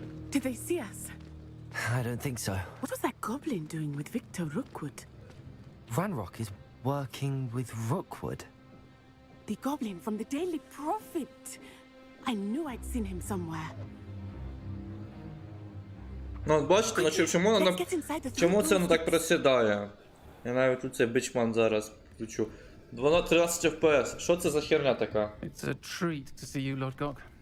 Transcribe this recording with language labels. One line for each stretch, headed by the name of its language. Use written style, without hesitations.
English: Did they see us? I don't think so. What was that goblin doing with Victor Rookwood? Ranrock is working with Rookwood. The goblin from the Daily Prophet. I knew I'd seen him somewhere.
Ukrainian: Ну, от бачите, ну, чому це воно так просідає? Я навіть тут цей бичман зараз включу. 13 FPS. Що це за херня така?
English: It's a treat to see you, Lord Gok.